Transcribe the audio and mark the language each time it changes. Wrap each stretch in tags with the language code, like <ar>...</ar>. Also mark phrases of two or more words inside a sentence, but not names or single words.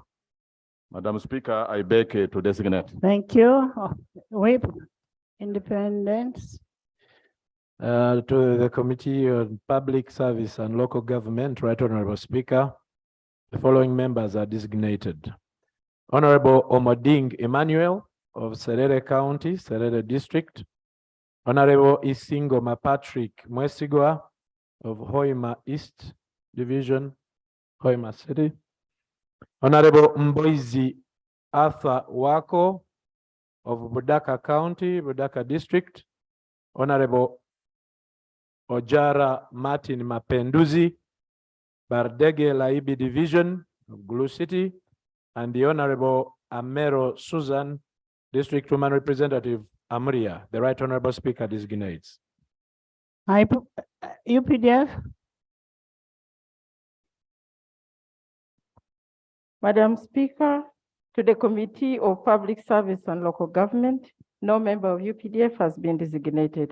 <en>Madam Speaker, I beg to designate. Thank you. Whip, independence. To the Committee on Public Service and Local Government, Right Honorable Speaker, the following members are designated. Honorable Omoding Emmanuel of Serere County, Serere District. Honorable Isingoma Patrick Mwesigwa of Hoima East Division, Hoima City. Honorable Mboizi Arthur Wako of Budaka County, Budaka District. Honorable Ojara Martin Mapenduzi, Bardege Laibi Division of Gulu City, and the Honorable Amero Susan, District Woman Representative Amria. The Right Honorable Speaker designates. UPDF. Madam Speaker, to the Committee of Public Service and Local Government, no member of UPDF has been designated.</en>